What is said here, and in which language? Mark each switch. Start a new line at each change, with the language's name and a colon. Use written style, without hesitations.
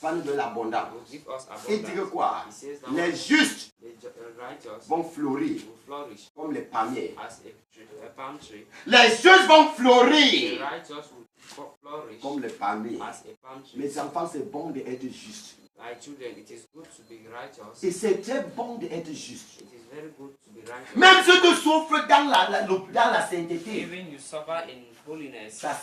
French: va nous donner l'abondance.
English: will give us
French: Il dit que
English: abundance.
French: quoi?
English: He says that
French: Les justes
English: the righteous
French: vont fleurir
English: will flourish
French: comme les palmiers.
English: as a palm tree.
French: Les justes vont
English: The
French: fleurir
English: righteous will flourish
French: comme les palmiers.
English: as a palm tree.
French: Mes enfants, c'est bon d'être juste.
English: My children, it is good to be righteous.
French: Et c'est très bon d'être juste.
English: It is very good to be righteous.
French: Même si tu souffres dans la sainteté,
English: Even you suffer in holiness,